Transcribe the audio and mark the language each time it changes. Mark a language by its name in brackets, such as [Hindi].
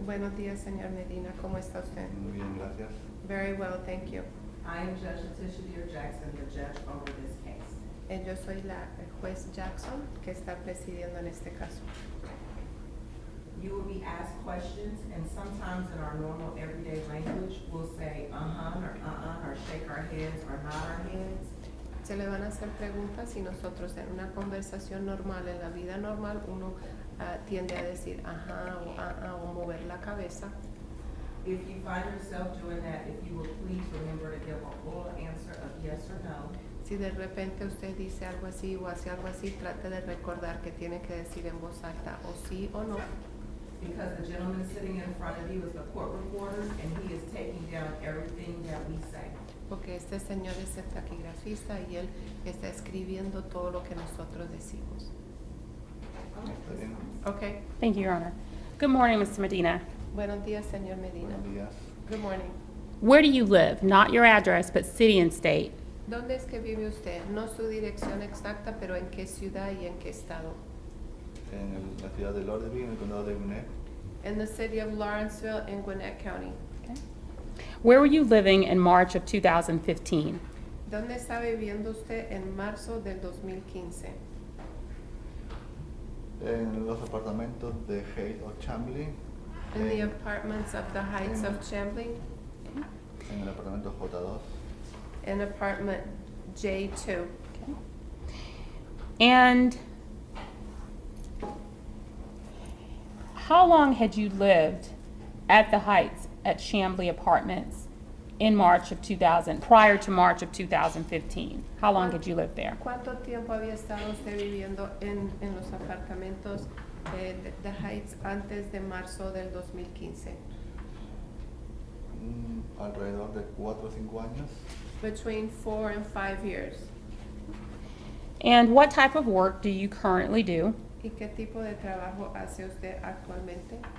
[Spanish] Buenos días, señor Medina, ¿cómo está usted? Muy bien, gracias. [English] Very well, thank you. I am Judge Letitia Dear Jackson, the judge over this case. [Spanish] Yo soy la juez Jackson que está presidiendo en este caso. [English] You will be asked questions, and sometimes in our normal everyday language, we'll say or shake our heads, or nod our heads. [Spanish] Se le van a hacer preguntas y nosotros en una conversación normal, en la vida normal, uno tiende a decir ajá o mover la cabeza. [English] If you find yourself doing that, if you will please remember to give a full answer of yes or no. [Spanish] Si de repente usted dice algo así o hace algo así, trate de recordar que tiene que decir en voz alta o sí o no. [English] Because the gentleman sitting in front of you is the court reporter, and he is taking down everything that we say. [Spanish] Porque este señor es el taquigrafista y él está escribiendo todo lo que nosotros decimos. ¿Está bien? [English] Okay. Thank you, Your Honor. Good morning, Mr. Medina. [Spanish] Buenos días, señor Medina. Buenos días. [English] Good morning. Where do you live? Not your address, but city and state. [Spanish] ¿Dónde es que vive usted? No su dirección exacta, pero en qué ciudad y en qué estado. En la ciudad de Lawrenceville, en el condado de Gwinnett. [English] In the city of Lawrenceville in Gwinnett County. Okay. Where were you living in March of 2015? [Spanish] ¿Dónde está viviendo usted en marzo del 2015? En los apartamentos de Haight o Chambly. [English] In the apartments of the Heights of Chambly, [Spanish] En el apartamento J2. [English] in apartment J2. And how long had you lived at the Heights at Chambly Apartments in March of 2000, prior to March of 2015? How long had you lived there? [Spanish] ¿Cuánto tiempo había estado usted viviendo en los apartamentos de The Heights antes de marzo del 2015? Alrededor de 4 o 5 años. [English] Between 4 and 5 years. And what type of work do you currently do? [Spanish] ¿Y qué tipo de trabajo hace usted actualmente?